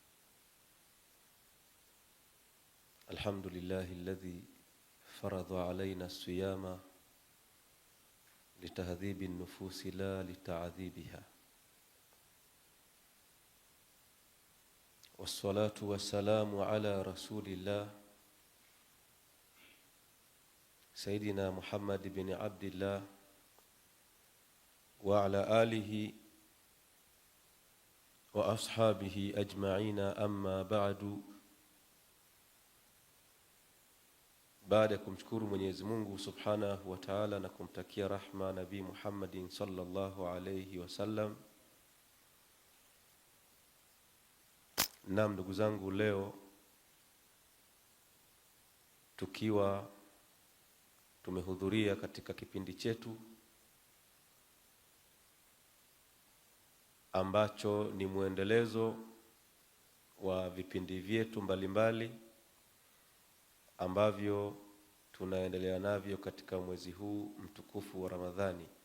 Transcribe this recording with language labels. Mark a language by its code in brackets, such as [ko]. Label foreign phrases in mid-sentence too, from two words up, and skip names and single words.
[ar] الحمد لله الذي فرض علينا الصيام لتهذيب النفوس لا لتعذيبها، والصلاة والسلام على رسول الله سيدنا محمد بن عبد الله وعلى آله وأصحابه أجمعين. أما بعد. [sw] Baada ya kumshukuru Mwenyezi Mungu [ar] سبحانه وتعالى [sw] na kumtakia rahma Nabii Muhammadin [ar] صلى الله عليه وسلم. [sw] Ndugu zangu, leo tukiwa tumehudhuria katika kipindi chetu ambacho ni muendelezo wa vipindi vyetu mbalimbali ambavyo tunaendelea navyo katika mwezi huu mtukufu wa Ramadhani.